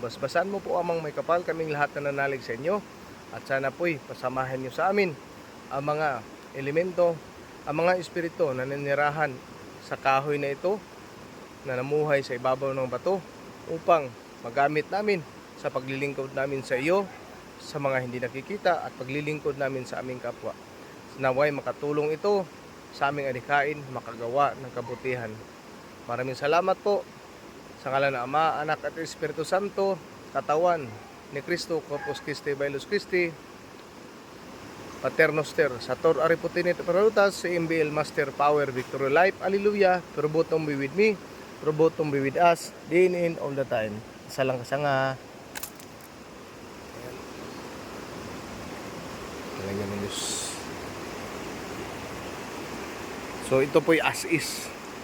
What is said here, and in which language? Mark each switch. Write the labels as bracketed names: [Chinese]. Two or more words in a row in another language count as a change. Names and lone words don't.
[Filipino] Basbasan mo po amang may kapal, kaming lahat na nanalig sa inyo. At sana po'y pasamahan nyo sa amin ang mga elemento, ang mga espiritu na nanirahan sa kahoy na ito na namuhay sa ibabaw ng bato upang magamit namin sa paglilingkod namin sa iyo sa mga hindi nakikita at paglilingkod namin sa aming kapwa. Naway makatulong ito sa aming adhikain makagawa ng kabutihan. Maraming salamat po sa ngalan ng Ama, Anak at Espiritu Santo, katawan ni Cristo, [Latin] Corpus Christi, Bailus Christi, Pater Noster, Sator Ariputinit Parutas, [English] MBL Master Power, Victory Life, Alleluia, Probotum be with me, Probotum be with us, day in all the time. [Filipino] Salang kasanga. Ayan. So ito po'y [English] as is.